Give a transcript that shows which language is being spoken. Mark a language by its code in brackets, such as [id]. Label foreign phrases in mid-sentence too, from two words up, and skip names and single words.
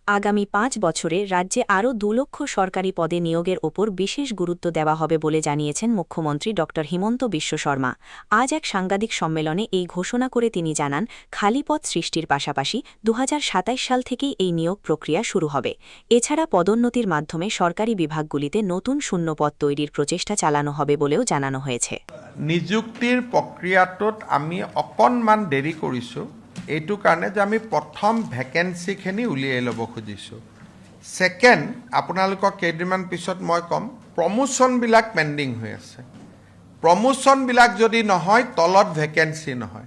[bn] আগামী ৫ বছরে রাজ্যে আরও ২ লক্ষ সরকারি পদে নিয়োগের ওপর বিশেষ গুরুত্ব দেওয়া হবে বলে জানিয়েছেন মুখ্যমন্ত্রী ড হিমন্ত বিশ্ব শর্মা। আজ এক সাংবাদিক সম্মেলনে এই ঘোষণা করে তিনি জানান, খালি পদ সৃষ্টির পাশাপাশি ২০২৭ সাল থেকেই এই নিয়োগ প্রক্রিয়া শুরু হবে। এছাড়া পদোন্নতির মাধ্যমে সরকারি বিভাগগুলিতে নতুন শূন্যপদ তৈরির প্রচেষ্টা চালানো হবে বলেও জানানো হয়েছে। [as] নিযুক্তিৰ প্ৰক্ৰিয়াটোত আমি অকণমান দেৰি কৰিছোঁ, এইটো কাৰণে যে আমি প্ৰথম ভেকেঞ্চিখিনি উলিয়াই ল'ব খুজিছোঁ। ছেকেণ্ড, আপোনালোকক কেইদিনমান পিছত মই ক'ম, প্ৰমোশ্যনবিলাক পেণ্ডিং হৈ আছে। প্ৰমোশ্যনবিলাক যদি নহয়, তলত ভেকেঞ্চি নহয়।